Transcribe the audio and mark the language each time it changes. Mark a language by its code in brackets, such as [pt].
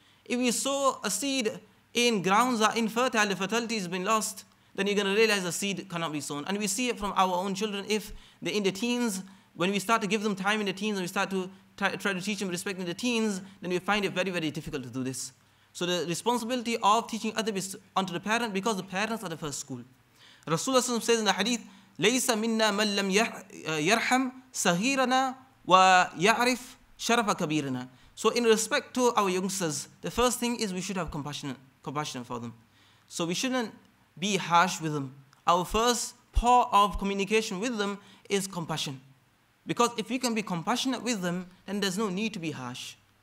[en] If we sow a seed in grounds that are infertile, the fertility has been lost, then you're going to realize the seed cannot be sown. And we see it from our own children. If they're in the teens, when we start to give them time in the teens and we start to try to teach them respect in the teens, then we find it very, very difficult to do this. So the responsibility of teaching adab is onto the parent, because the parents are the first school. Rasulullah says in the hadith, [ar] لَيْسَ مِنَّا مَنْ لَمْ يَرْحَمْ صَغِيرَنَا وَيَعْرِفْ شَرَفَ كَبِيرَنَا. [en] So in respect to our youngsters, the first thing is we should have compassion for them. So we shouldn't be harsh with them. Our first part of communication with them is compassion. Because if we can be compassionate with them, then there's no need to be harsh.